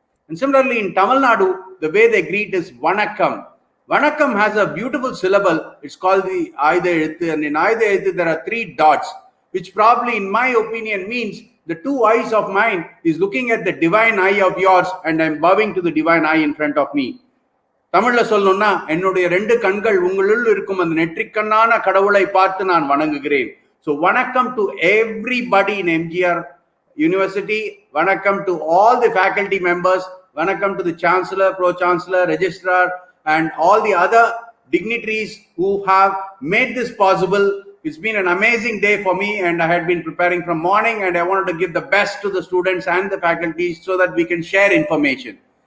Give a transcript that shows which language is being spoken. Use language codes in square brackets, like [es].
[en] And similarly in Tamil Nadu, the way they greet is vanakkam. Vanakkam has a beautiful syllable. It's called the Aida Eduthu, and in Aida Eduthu there are 3 dots, which probably in my opinion means the 2 eyes of mine is looking at the divine eye of yours and I'm bowing to the divine eye in front of me. [ta] தமிழ்ல சொல்லணும்னா என்னுடைய 2 கண்கள் உங்களுள் இருக்கும் அந்த நெற்றிக்கண்ணான கடவுளை பார்த்து நான் வணங்குகிறேன். [en] So vanakkam to everybody in MGR University, vanakkam to all the faculty members, vanakkam to the Chancellor, Pro-Chancellor, Registrar, and all the other dignitaries who have made this possible. It's been an amazing day for me, and I had been preparing from morning, and I wanted to give the best to the students and the faculties so that we can share information.